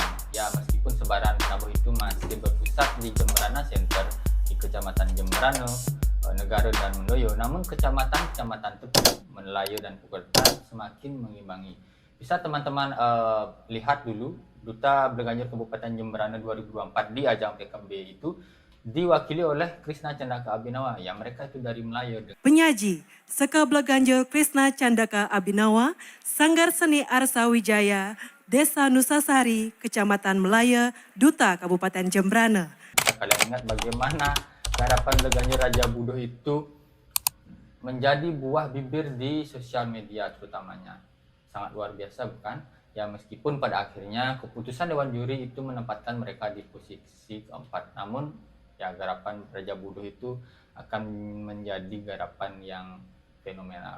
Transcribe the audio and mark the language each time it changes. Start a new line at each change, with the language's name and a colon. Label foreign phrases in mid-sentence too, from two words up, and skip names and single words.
Indonesian: Ya, meskipun sebaran penabuh itu masih berpusat di Jemberana Center, di Kecamatan Jemberana, Negara dan Mendoyo, namun kecamatan-kecamatan tepi, Menelayo dan Pukertan semakin mengimbangi. Bisa teman-teman lihat dulu Duta Bleganjer Kabupaten Jemberana 2024 di ajang PKB itu diwakili oleh Krisna Candaka Abhinawa, yang mereka itu dari Melayu. Penyaji Seka Bleganjer Krisna Candaka Abhinawa, Sanggar Seni Arsa Wijaya, Desa Nusasari, Kecamatan Melaya, Duta Kabupaten Jemberana. Kalian ingat bagaimana garapan Bleganjer Raja Budo itu menjadi buah bibir di sosial media terutamanya. Sangat luar biasa, bukan? Ya, meskipun pada akhirnya keputusan Dewan Juri itu menempatkan mereka di posisi keempat, namun ya garapan Raja Budo itu akan menjadi garapan yang fenomenal.